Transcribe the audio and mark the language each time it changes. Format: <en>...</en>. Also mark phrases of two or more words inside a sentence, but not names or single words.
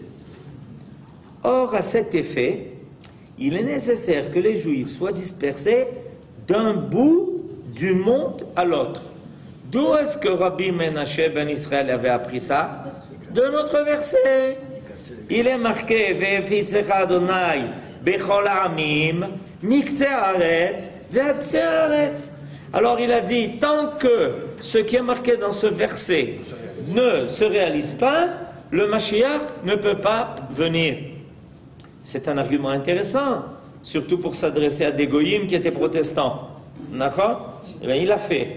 <fr>Or, à cet effet, il est nécessaire que les Juifs soient dispersés d'un bout du monde à l'autre. D'où est-ce que Rabbi Menashe ben Israël avait appris ça? De notre verset. Il est marqué</fr> <he>והפיצך ה' בכל העמים מקצה הארץ ועד קצה הארץ.</he> <fr>Alors il a dit, tant que ce qui est marqué dans ce verset ne se réalise pas, le Mashiach ne peut pas venir. C'est un argument intéressant, surtout pour s'adresser à des goyim qui étaient protestants. D'accord? Eh bien, il l'a fait.</fr>